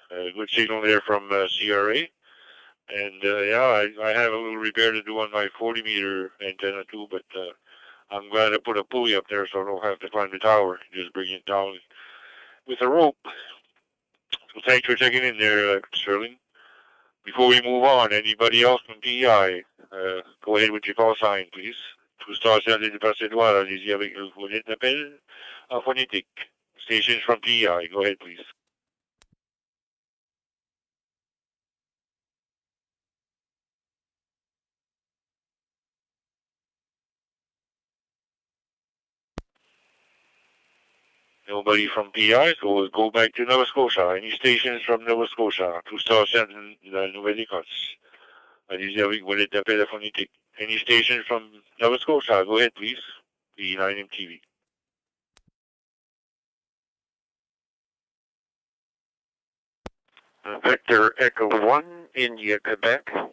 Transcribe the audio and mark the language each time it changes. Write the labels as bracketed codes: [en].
[en] Good signal there from CRA. And yeah, I have a little repair to do on my 40-meter antenna too, but I'm glad I put a pulley up there so I don't have to climb the tower. Just bring it down with a rope. So thanks for checking in there, Sterling. Before we move on, anybody else from PEI, go ahead with your call sign, please. [fr] Tout station de Percédoire, allez-y avec vos lettres d'appel en phonétique. [en] Stations from PEI, go ahead, please. Nobody from PI, so go back to Nova Scotia. Any stations from Nova Scotia? [fr] Tout stations de la Nouvelle-Écosse. Allez-y avec vos appels phonétiques. [en] Any station from Nova Scotia? Go ahead, please. V9 MTV. Victor Echo 1, India, Quebec.